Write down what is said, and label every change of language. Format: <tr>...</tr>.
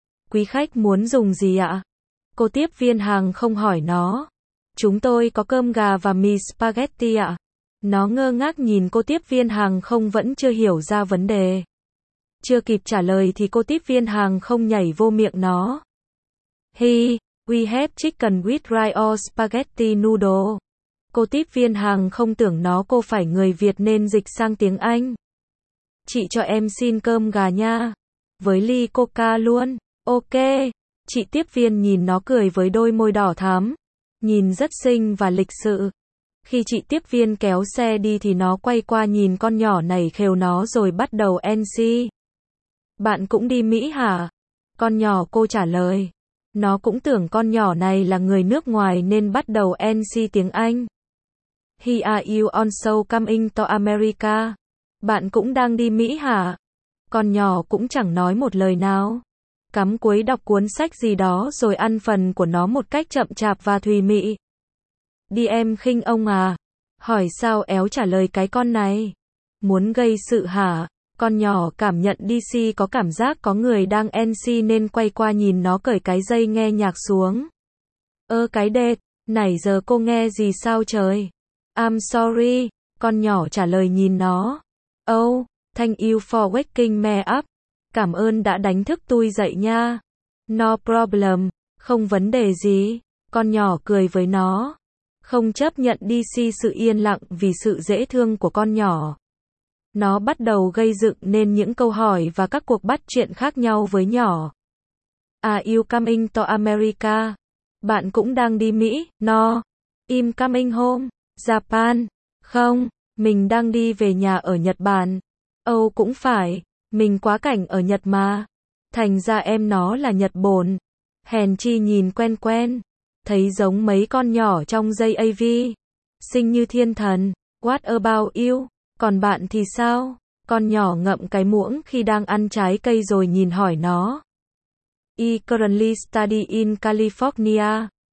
<vi>Quý khách muốn dùng gì ạ? Cô tiếp viên hàng không hỏi nó. Chúng tôi có cơm gà và mì spaghetti ạ. Nó ngơ ngác nhìn cô tiếp viên hàng không vẫn chưa hiểu ra vấn đề. Chưa kịp trả lời thì cô tiếp viên hàng không nhảy vô miệng nó.</vi> <en>Hi, we have chicken with rice or spaghetti noodle.</en> <vi>Cô tiếp viên hàng không tưởng nó cô phải người Việt nên dịch sang tiếng Anh. Chị cho em xin cơm gà nha. Với ly coca luôn. Ok. Chị tiếp viên nhìn nó cười với đôi môi đỏ thắm. Nhìn rất xinh và lịch sự. Khi chị tiếp viên kéo xe đi thì nó quay qua nhìn con nhỏ này khều nó rồi bắt đầu NC. Bạn cũng đi Mỹ hả? Con nhỏ cô trả lời. Nó cũng tưởng con nhỏ này là người nước ngoài nên bắt đầu NC tiếng Anh.</vi> <en>He are you also coming to America?</en> <vi>Bạn cũng đang đi Mỹ hả? Con nhỏ cũng chẳng nói một lời nào. Cắm cúi đọc cuốn sách gì đó rồi ăn phần của nó một cách chậm chạp và thùy mị. Đi em khinh ông à? Hỏi sao éo trả lời cái con này? Muốn gây sự hả? Con nhỏ cảm nhận DC có cảm giác có người đang NC nên quay qua nhìn nó cởi cái dây nghe nhạc xuống. Ơ cái đệt, nãy giờ cô nghe gì sao trời?</vi> <en>I'm sorry,</en> <vi>con nhỏ trả lời nhìn nó.</vi> <en>Oh, thank you for waking me up.</en> <vi>Cảm ơn đã đánh thức tôi dậy nha.</vi> <en>No problem,</en> <vi>không vấn đề gì. Con nhỏ cười với nó. Không chấp nhận DC sự yên lặng vì sự dễ thương của con nhỏ. Nó bắt đầu gây dựng nên những câu hỏi và các cuộc bắt chuyện khác nhau với nhỏ.</vi> <en>Are you coming to America?</en> <vi>Bạn cũng đang đi Mỹ, no.</vi> <en>I'm coming home, Japan.</en> <vi>Không, mình đang đi về nhà ở Nhật Bản. Oh, cũng phải, mình quá cảnh ở Nhật mà. Thành ra em nó là Nhật Bồn. Hèn chi nhìn quen quen. Thấy giống mấy con nhỏ trong dây AV. Xinh như thiên thần.</vi> <en>What about you?</en> <vi>Còn bạn thì sao? Con nhỏ ngậm cái muỗng khi đang ăn trái cây rồi nhìn hỏi nó.</vi> <en>I currently study in California.</en>